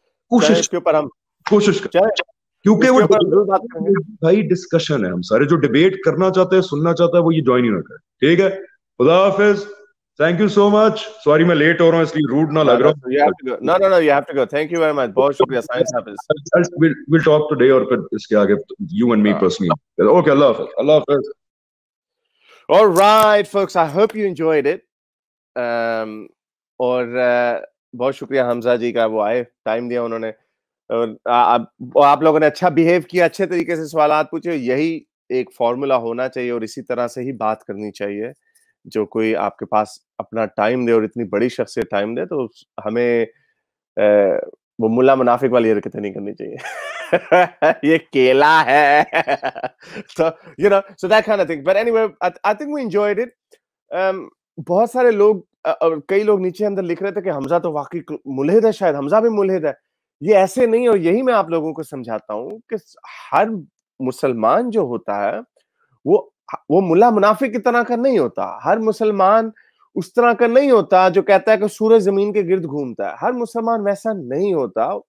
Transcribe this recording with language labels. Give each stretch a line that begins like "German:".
Hindi: कोशिश के ऊपर हम कोशिश कर, क्योंकि वो भाई डिस्कशन है. हम सारे जो डिबेट करना चाहते हैं, सुनना चाहता है, वो ये ज्वाइन ही ना करे. ठीक है, खुदा हाफिज.
English: Thank you so much.
Hindi: Sorry मैं लेट हो रहा हूँ, इसलिए रूड ना लग रहा हूँ.
English: No, you have to go. Thank you very much.
Hindi: बहुत शुक्रिया.
English: Science happens. We'll talk today
Hindi: और फिर इसके आगे
English: you and me personally.
Hindi: Okay, Allah Hafiz. Allah Hafiz.
English: All right, folks. I hope you enjoyed it.
Hindi: और बहुत शुक्रिया हमजा जी का, वो आए, टाइम दिया उन्होंने, और आप लोगों ने अच्छा बिहेव किया, अच्छे तरीके से सवालात पूछे. यही एक फॉर्मूला होना चाहिए और इसी तरह से ही बात करनी चाहिए. जो कोई आपके पास अपना टाइम दे और इतनी बड़ी शख्सियत टाइम दे, तो हमें वो मुल्ला मुनाफिक वाली हरकतें नहीं करनी चाहिए. ये केला है.
English: So you know, so that kind of thing. But anyway, I think we enjoyed it.
Hindi: बहुत सारे लोग और कई लोग नीचे अंदर लिख रहे थे कि हमजा तो वाकई मुल्हिद है, शायद हमजा भी मुल्हिद है। ये ऐसे नहीं, और यही मैं आप लोगों को समझाता हूँ कि हर मुसलमान जो होता है वो मुल्ला मुनाफिक की तरह का नहीं होता। हर मुसलमान उस तरह का नहीं होता जो कहता है कि सूरज जमीन के गिर्द घूमता है। हर मुसलमान वैसा नहीं होता।